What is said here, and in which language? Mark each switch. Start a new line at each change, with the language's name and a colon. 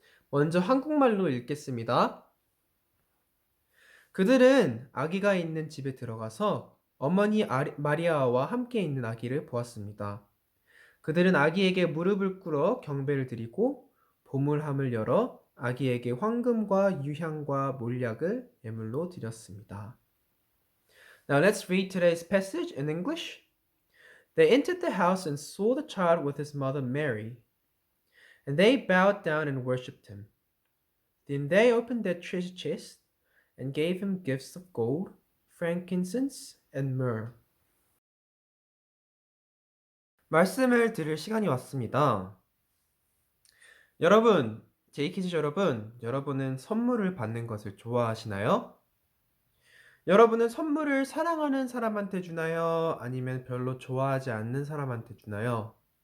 Korean: 먼저 한국말로 읽겠습니다. 그들은 아기가 있는 집에 들어가서 어머니 마리아와 함께 있는 아기를 보았습니다. 그들은 아기에게 무릎을 꿇어 경배를 드리고 보물함을 열어 아기에게 황금과 유향과 몰약을 예물로 드렸습니다.
English: Now let's read today's passage in English. They entered the house and saw the child with his mother Mary, and they bowed down and worshipped him. Then they opened their treasure chest and gave him gifts of gold, frankincense, and myrrh.
Korean: 말씀을 들을 시간이 왔습니다. 여러분, 제이키즈 여러분은 선물을 받는 것을 좋아하시나요? 여러분은 선물을 사랑하는 사람한테 주나요? 아니면 별로 좋아하지 않는 사람한테 주나요?